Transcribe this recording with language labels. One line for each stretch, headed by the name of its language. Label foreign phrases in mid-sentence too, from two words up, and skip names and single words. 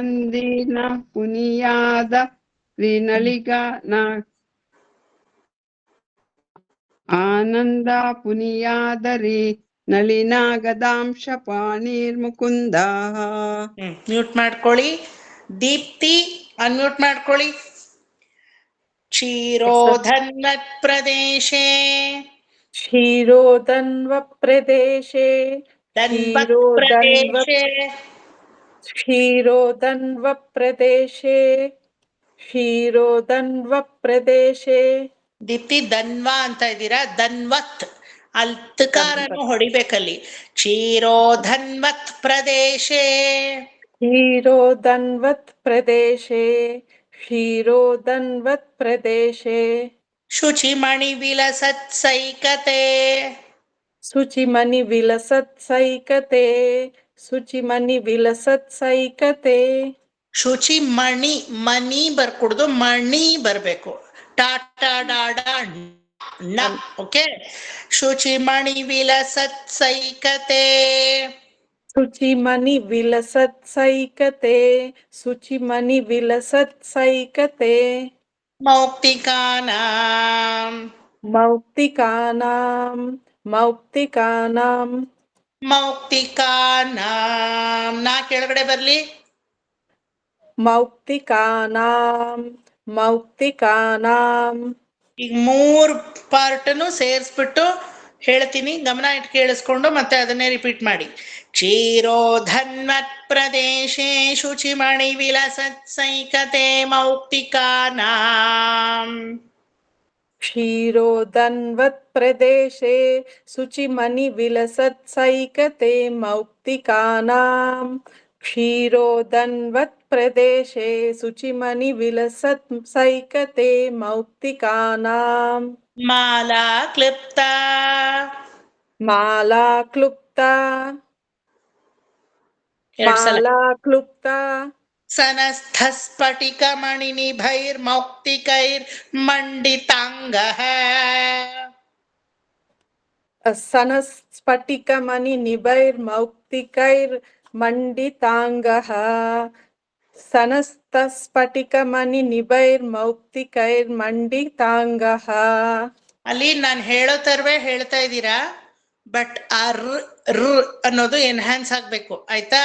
Sanskrit: ಆನಂದಿನ ಪುನಿಯಾದ ಶ್ರೀನಳಿಗನ ಆನಂದ ಪುನಿಯಾದರಿ ನಳಿನಾ ಗದಾಂಶ ಪಾಣಿರ್ಮುಕುಂದಃ.
Kannada: ಮ್ಯೂಟ್ ಮಾಡ್ಕೊಳ್ಳಿ. ದೀಪ್ತಿ ಅನ್ಮ್ಯೂಟ್ ಮಾಡ್ಕೊಳ್ಳಿ.
Sanskrit: ಕ್ಷೀರೋಧನ್ವತ್ ಪ್ರದೇಶೇ क्षीरोदन्वप्रदेशे ಧನ್ವತ್ ಪ್ರದೇಶೇ क्षीरोदन्वप्रदेशे क्षीरोदन्वप्रदेशे
Kannada: ದೀಪ್ತಿ ಧನ್ವ ಅಂತ ಇದ್ದೀರಾ, ಧನ್ವತ್ ಅಲ್ಲಿ ತಕಾರನು ಹೊಡಿಬೇಕಲ್ಲಿ.
Sanskrit: ಕ್ಷೀರೋಧನ್ವತ್ ಪ್ರದೇಶೇ क्षीरोदन्वत्प्रदेशे क्षीरोदन्वत्प्रदेशे ಶುಚಿಮಣಿ ವಿಲಸತ್ಸೈಕತೆ शुचिमणिविलसत्सैकते शुचिमणिविलसत्सैकते
Kannada: ಶುಚಿಮಣಿ ಮನಿ ಬರ್ಕುಡ್ದು, ಮಣಿ ಬರ್ಬೇಕು. ಟಾಟಾ ಡಾಡಾ ನ. ಓಕೆ,
Sanskrit: ಶುಚಿಮಣಿ ವಿಲಸತ್ಸೈಕತೆ शुचिमणिविलसत्सैकते शुचिमणिविलसत्सैकते ಮೌಕ್ತಿಕಾನಾಂ मौक्तिकानां मौक्तिकानां
Kannada: ಮೌಕ್ತಿಕಾನಾಂ ನಾ ಕೆಳಗಡೆ ಬರ್ಲಿ.
Sanskrit: मौक्तिकानां मौक्तिकानां
Kannada: ಈಗ 3 ಪಾರ್ಟನ್ನು ಸೇರಿಸ್ಬಿಟ್ಟು ಹೇಳ್ತೀನಿ, ಗಮನ ಇಟ್ಟು ಕೇಳಿಸ್ಕೊಂಡು ಮತ್ತೆ ಅದನ್ನೇ ರಿಪೀಟ್ ಮಾಡಿ.
Sanskrit: ಕ್ಷೀರೋಧನ್ವತ್ ಪ್ರದೇಶೇ ಶುಚಿಮಣಿ ವಿಲಸತ್ಸೈಕತೆ ಮೌಕ್ತಿಕಾನಾಂ क्षीरोदन्वत्प्रदेशे शुचिमणिविलसत्सैकते मौक्तिकानां क्षीरोदन्वत्प्रदेशे शुचिमणिविलसत्सैकते मौक्तिकानां ಮಾಲಾ ಕ್ಲಿಪ್ತ मालाक्लुप्ता
Kannada: ಎರಡ್ ಸಲ.
Sanskrit: मालाक्लुप्ता ಸನಸ್ಥ ಸ್ಫಟಿಕ ಮಣಿ ನಿಭೈರ್ ಮೌಕ್ತಿಕೈರ್ ಮಂಡಿತಾಂಗಃ सनस्फटिकमणिनिभैर्मौक्तिकैर्मण्डिताङ्गः सनस्तस्फटिकमणिनिभैर्मौक्तिकैर्मण्डिताङ्गः
Kannada: ಅಲ್ಲಿ ನಾನು ಹೇಳೋ ತರವೇ ಹೇಳ್ತಾ ಇದ್ದೀರಾ, ಬಟ್ ಆ ರ್ ಅನ್ನೋದು ಎನ್ಹ್ಯಾನ್ಸ್ ಆಗ್ಬೇಕು, ಆಯ್ತಾ?